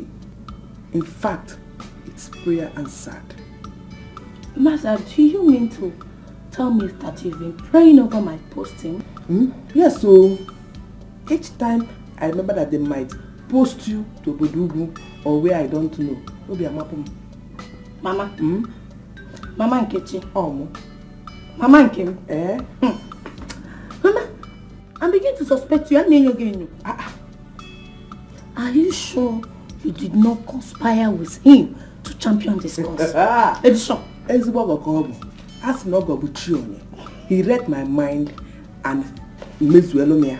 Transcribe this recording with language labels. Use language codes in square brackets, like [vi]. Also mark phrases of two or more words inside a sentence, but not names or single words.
[en] In fact, it's prayer answered. Mother, do you mean to tell me that you've been praying over my posting? Yes, so each time I remember that they might post you to Bodugu or where I don't know. Maybe I'm up. Mama. Mama Nkechi. Oh, Mama Nkem. Eh? Mama, I'm beginning to suspect you. Are you sure you did not conspire with him to champion this cause? Edochie. He read my mind and made Zuelomia.